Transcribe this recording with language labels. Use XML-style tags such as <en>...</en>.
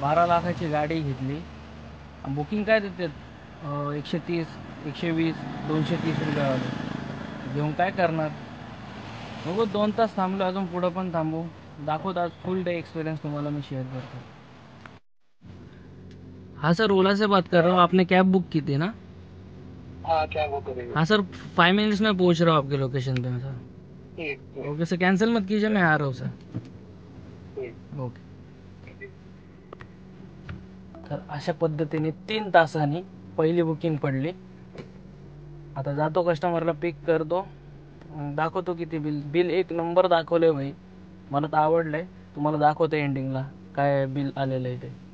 <mr>12 लाखाची गाडी घेतली. बुकिंग काय देतात 130 120 230 रुपयावाले. घेऊन काय करणार? बघू, 2 तास थांबलो, अजून पुढं पण थांबू. दाखवतो आज फुल डे एक्सपीरियंस तुम्हाला मी शेअर करतो.</mr> <hi>हाँ सर, ओला से बात कर रहा हूँ. आपने कैब बुक की थी ना? हाँ, क्या वो करेंगे? हाँ सर, 5 मिनट्स में पहुँच रहा हूँ आपके लोकेशन पे सर. ओके सर, कैंसिल मत कीजिए, मैं आ रहा हूँ सर.</hi> <en>Okay.</en> <mr>तर अशा पद्धतीने 3 तासांनी पहिली बुकिंग पडली. आता जातो कस्टमरला पिक करतो, दाखवतो किती बिल एक नंबर दाखवलंय भाई. मला तर आवडलंय. तुम्हाला दाखवतो एंडिंगला काय बिल आलेलं आहे ते.</mr>